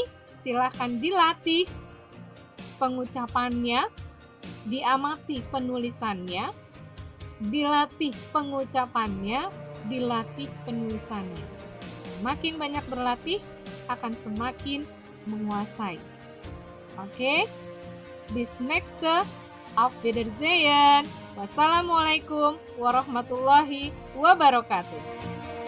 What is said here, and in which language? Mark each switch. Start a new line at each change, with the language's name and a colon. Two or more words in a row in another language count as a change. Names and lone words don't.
Indonesian: Silahkan dilatih pengucapannya, diamati penulisannya, dilatih pengucapannya, dilatih penulisannya. Semakin banyak berlatih, akan semakin menguasai. Oke?
German: Bis nächste, auf Wiedersehen.
Arabic: والسلام عليكم ورحمة الله وبركاته.